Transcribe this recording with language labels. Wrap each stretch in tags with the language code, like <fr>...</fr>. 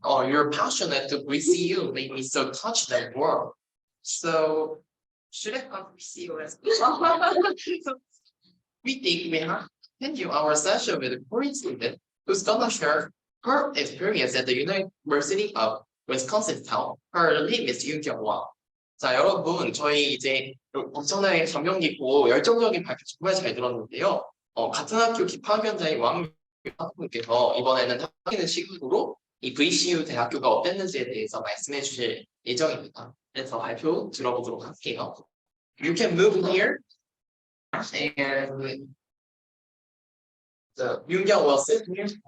<en>Oh, you're passionate to VCU, made me so touched that word. So, should I come to VCU as well? We think we have to continue our session with a Korean student who's gonna share her experience at the University of Wisconsin-Town. Her name is 윤경화.</en> <ko>자, 여러분, 저희 이제 엄청나게 감명 깊고 열정적인 발표 정말 잘 들었는데요. 같은 학교 기파위원장인 학부님께서 이번에는 하시는 시각으로 이 VCU 대학교가 어땠는지에 대해서 말씀해 주실 예정입니다. 그래서 발표 들어보도록 할게요.</ko> <en>You can move here and 윤경 will sit here.</en>